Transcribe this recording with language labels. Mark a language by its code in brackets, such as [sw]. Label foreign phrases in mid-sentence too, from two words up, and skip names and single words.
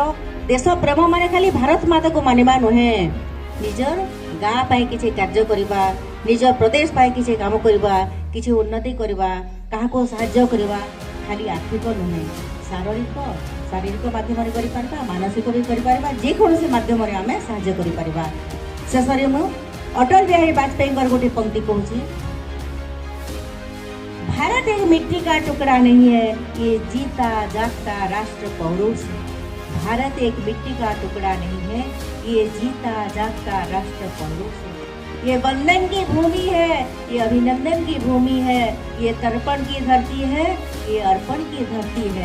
[or] ଦେଶ ପ୍ରେମ ମାନେ ଖାଲି ଭାରତ ମାତାକୁ ମାନିବା ନୁହେଁ, ନିଜର ଗାଁ ପାଇଁ କିଛି କାର୍ଯ୍ୟ କରିବା, ନିଜ ପ୍ରଦେଶ ପାଇଁ କିଛି କାମ କରିବା, କିଛି ଉନ୍ନତି କରିବା, କାହାକୁ ସାହାଯ୍ୟ କରିବା। ଖାଲି ଆର୍ଥିକ ନୁହେଁ, ଶାରୀରିକ ମାଧ୍ୟମରେ କରିପାରିବା, ମାନସିକ ବି କରିପାରିବା, ଯେକୌଣସି ମାଧ୍ୟମରେ ଆମେ ସାହାଯ୍ୟ କରିପାରିବା। ଶେଷରେ ମୁଁ ଅଟଳ ବିହାରୀ ବାଜପେୟୀଙ୍କର ଗୋଟେ ପଂକ୍ତି କହୁଛି, [hi] भारत एक मिट्टी का टुकड़ा नहीं है, ये जीता जागता राष्ट्र पौरुष है। भारत एक मिट्टी का टुकड़ा नहीं है, ये जीता जागता राष्ट्र पौरुष है। ये वंदन की भूमि है, ये अभिनंदन की भूमि है, ये तर्पण की धरती है, ये अर्पण की धरती है।